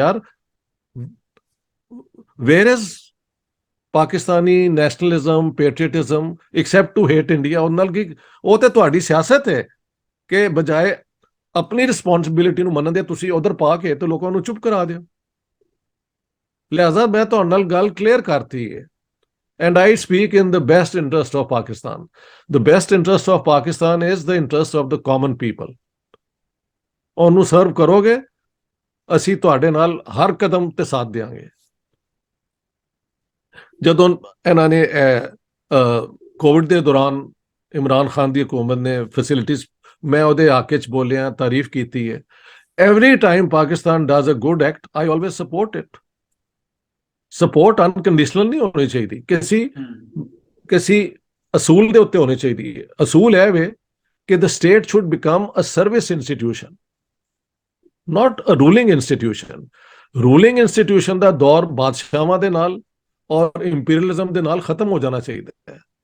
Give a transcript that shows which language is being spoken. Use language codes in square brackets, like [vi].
[en] ਯਾਰ where is Pakistani nationalism, patriotism, except to hate India? [pa] ਉਹ ਨਾਲ ਕੀ, ਉਹ ਤੇ ਤੁਹਾਡੀ ਸਿਆਸਤ ਹੈ ਕਿ ਬਜਾਏ ਆਪਣੀ ਰਿਸਪੌਂਸਿਬਿਲਿਟੀ ਨੂੰ ਮੰਨਣ ਦੇ ਤੁਸੀਂ ਉਧਰ ਪਾ ਕੇ ਤੇ ਲੋਕਾਂ ਨੂੰ ਚੁੱਪ ਕਰਾ ਦਿਓ। ਲਿਹਾਜ਼ਾ ਮੈਂ ਤੁਹਾਡੇ ਨਾਲ ਗੱਲ ਕਲੀਅਰ ਕਰਤੀ ਹੈ। [en] And I speak in the best interest of Pakistan. The best interest of Pakistan is the interest of the common people. [pa] ਉਹਨੂੰ ਸਰਵ ਕਰੋਗੇ, ਅਸੀਂ ਤੁਹਾਡੇ ਨਾਲ ਹਰ ਕਦਮ ਤੇ ਸਾਥ ਦੇਵਾਂਗੇ। ਜਦੋਂ ਇਹਨਾਂ ਨੇ ਕੋਵਿਡ ਦੇ ਦੌਰਾਨ ਇਮਰਾਨ ਖਾਨ ਦੀ ਹਕੂਮਤ ਨੇ ਫੈਸਿਲਿਟੀਜ਼, ਮੈਂ ਉਹਦੇ ਹੱਕ 'ਚ ਬੋਲਿਆ, ਤਾਰੀਫ ਕੀਤੀ ਹੈ। [en] Every time Pakistan does a good act, I always support it. [pa] Support unconditional ਨਹੀਂ ਹੋਣੀ ਚਾਹੀਦੀ, ਕਿਸੇ ਅਸੂਲ ਦੇ ਉੱਤੇ ਹੋਣੀ ਚਾਹੀਦੀ ਹੈ। ਅਸੂਲ ਇਹ ਵੇ ਕਿ [en] The state should become a service institution, not a ruling institution. [pa] Ruling institution ਦਾ ਦੌਰ ਬਾਦਸ਼ਾਹਾਂ ਦੇ ਨਾਲ ਔਰ ਇੰਪੀਰੀਅਲਿਜ਼ਮ ਦੇ ਨਾਲ ਖਤਮ ਹੋ ਜਾਣਾ ਚਾਹੀਦਾ ਹੈ।